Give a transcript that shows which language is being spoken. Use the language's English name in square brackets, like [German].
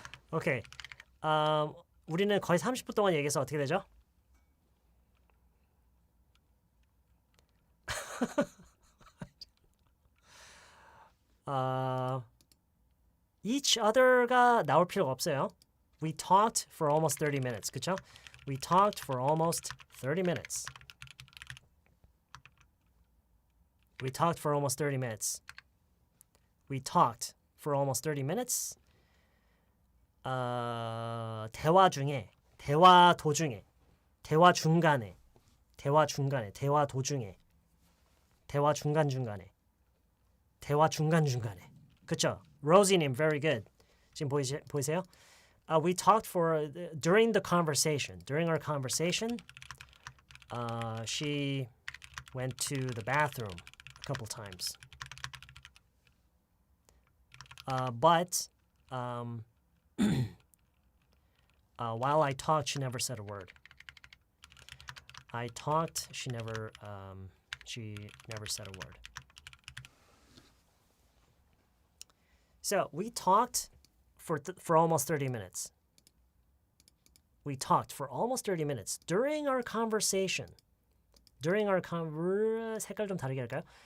[Korean] 오케이. 우리는 거의 30분 동안 얘기해서 어떻게 되죠? each other가 나올 필요가 없어요. [English] We talked for almost 30 minutes. [Korean] 그쵸? [English] We talked for almost 30 minutes. We talked for almost 30 minutes. We talked for almost 30 minutes. [Korean] 대화 중에, 대화 도중에, 대화 중간에, 대화 중간에, 대화 도중에, 대화 중간중간에, 대화 중간중간에. 그쵸? Rosie님, [English] very good. [Korean] 지금 보이세요? [English] We talked for during the conversation. During our conversation, she went to the bathroom a couple times. But while I talked, she never said a word. I talked, she never said a word. So we talked for almost 30 minutes. We talked for almost 30 minutes during our conversation. During our [Korean] 색깔 좀 다르게 할까요?